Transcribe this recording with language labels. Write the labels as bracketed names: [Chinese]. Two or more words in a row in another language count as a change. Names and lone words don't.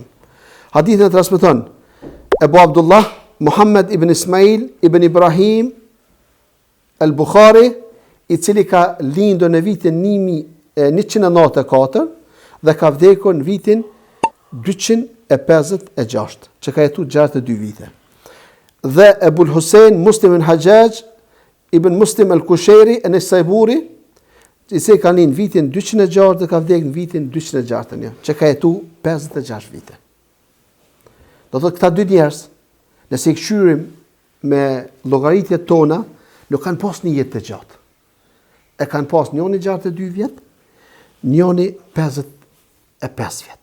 [Albanian] Hadithin e transmeton Ebu Abdullah Muhammad ibn Ismail ibn Ibrahim al-Bukhari, I cili ka lindur në vitin 1194 dhe ka vdekur në vitin 256, që ka jetuar 62 vite. Dhe Ebul Hussein Muslim ibn Hajjaj ibn Muslim al-Kushairi an-Naisaburi, I cili ka lindur në vitin 206 dhe ka vdekur në vitin 261, që ka jetuar 56 vite. Do thotë këta dy njerëz, nëse I këshyrim me llogaritjet tona, nuk kanë pas një jetë të gjatë. E kanë pas njëri 62 vjet, njëri 55 vjet.